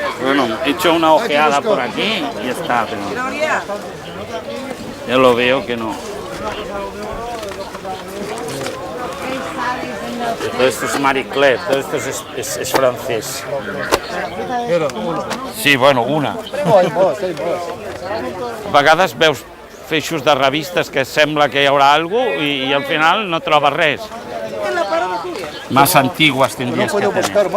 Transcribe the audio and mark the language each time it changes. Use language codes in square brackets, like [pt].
[es] Bueno, he hecho una ojeada por aquí y ya está, pero ya lo veo que no. Todo esto es Marie Claire, todo esto es francés. Sí, bueno, una. [ca] A vegades veus feixos de revistes que sembla que hi haurà alguna cosa i al final no trobes res. [es] Más antiguas tendrías que tener.